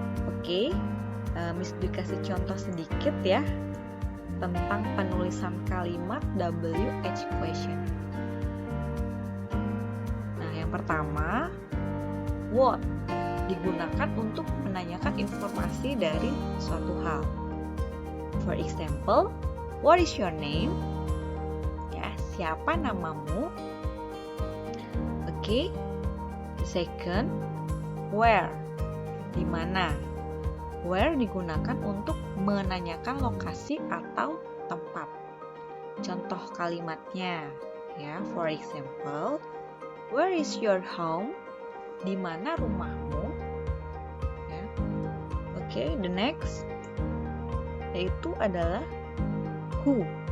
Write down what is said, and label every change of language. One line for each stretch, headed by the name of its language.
Indonesian: Oke, Miss Dwi kasih contoh sedikit ya tentang penulisan kalimat WH question. Nah, yang pertama, what digunakan untuk menanyakan informasi dari suatu hal.
English: For example, what is your name?
Indonesian: Ya, siapa namamu? Oke.
English: Second, where?
Indonesian: Di mana? Where digunakan untuk menanyakan lokasi atau tempat. Contoh kalimatnya ya,
English: for example, where is your home?
Indonesian: Di mana rumahmu? Ya.
English: Oke, the next
Indonesian: yaitu adalah
English: who.